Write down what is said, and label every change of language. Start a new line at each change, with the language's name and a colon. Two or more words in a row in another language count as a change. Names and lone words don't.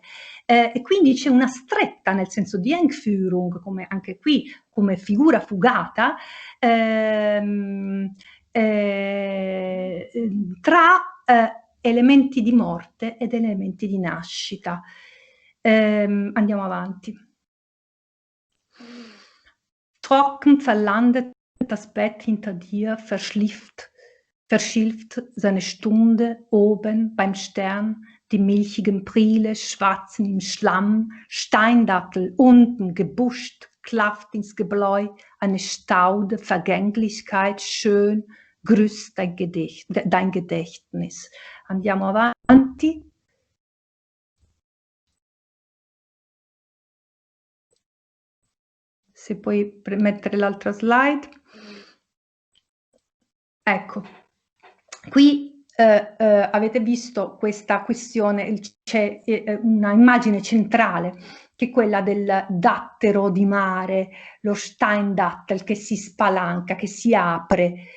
Italian: E quindi c'è una stretta, nel senso di Engführung, come anche qui, come figura fugata, tra elementi di morte ed elementi di nascita. Andiamo avanti.
German: Trocken verlandet das Bett hinter dir, verschilft seine Stunde oben beim Stern, die milchigen Priele schwatzen im Schlamm, Steindattel unten gebuscht, klafft ins Gebläu, eine Staude, Vergänglichkeit, schön, grüßt dein Gedächtnis.
Italian: Andiamo avanti. Se puoi mettere l'altra slide. Ecco, qui avete visto questa questione, c'è una immagine centrale che è quella del dattero di mare, lo Steindattel che si spalanca, che si apre.